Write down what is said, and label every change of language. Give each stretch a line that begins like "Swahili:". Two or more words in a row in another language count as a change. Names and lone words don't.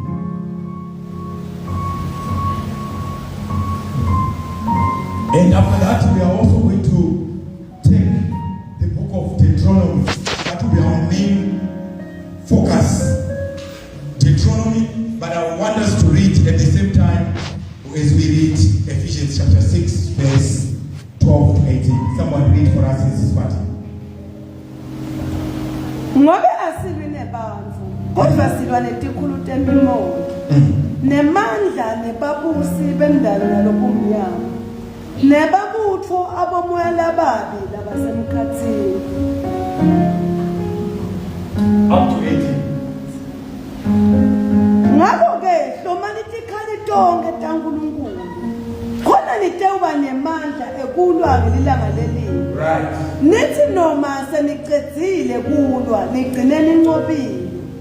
English: And after that, we are also going to take the book of Deuteronomy. That will be our main focus. Deuteronomy, but I want us to read at the same time as we read Ephesians chapter 6, verse 12 to 18. Someone read for us in this part.
Swati: Ngobe asibi nebandla kodwa silwa netikhulu temimoya nemandla nebabusi bendalo nalobumnyama nebabutho abomoya lababi labasemkhathini.
English: Up to 18.
Swati: Ngakho-ke hlomani tikhali tonke taNkulunkulu khona nitewuba nemandla ekulwa ngelilanga lelini.
English: Right.
Swati: Nithi noma senicedzile kulwa nigcineni inqobile.